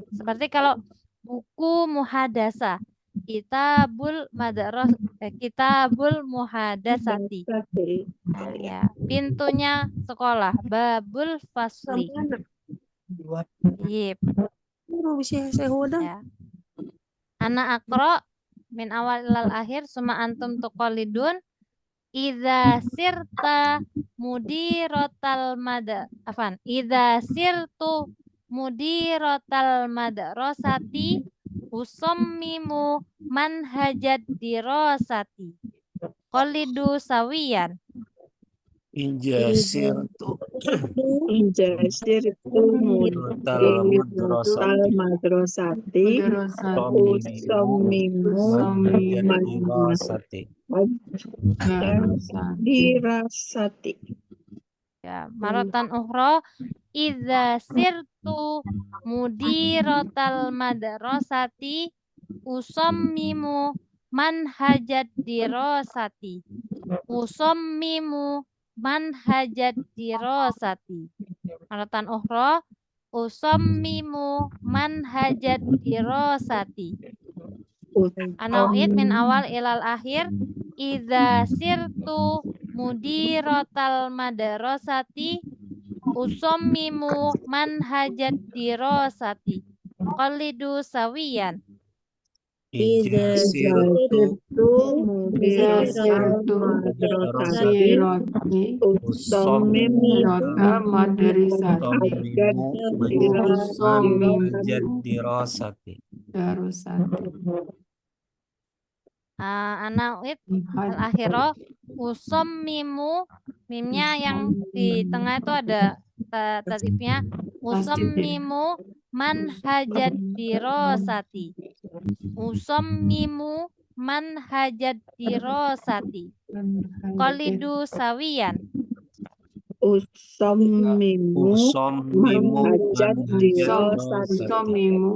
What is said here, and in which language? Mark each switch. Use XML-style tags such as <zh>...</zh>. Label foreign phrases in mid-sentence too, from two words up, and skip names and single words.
<id>Seperti kalau buku muhadasah,</id> <ar>كتاب المحادثة.</ar> <id>Baik. Nah, ya, pintunya sekolah,</id> <ar>باب الفصل. Yip,</ar> <id>bisa saya hodang.</id> <ar>ya. أنا أقرأ من الأول إلى الآخر ثم أنتم تقلدون إذا صرت إذا صرت مديرة المدرسة أصمم منهج الدراسة قلدوا سوية. Injasirtu Injasir itu مديرة المدرسة madrasati أصمم منهج الدراسة. dirasati. Ya, مرة أخرى إذا صرت مديرة المدرسة أصمم منهج الدراسة مرة أخرى أصمم منهج الدراسة. أنا أعيد من الأول إلى الآخر إذا صرت مديرة المدرسة أصمم منهج الدراسة قلدوا سوية. Injasirtu مديرة مدرسة أصمم منهج الدراسة. أنا أعيد الآخرة أصمم,</ar> <id>mimnya yang di tengah itu ada tasdifnya,</id> <ar>أصمم منهج الدراسة. أصمم منهج الدراسة قلدوا سوية. أصمم منهج الدراسة.</ar>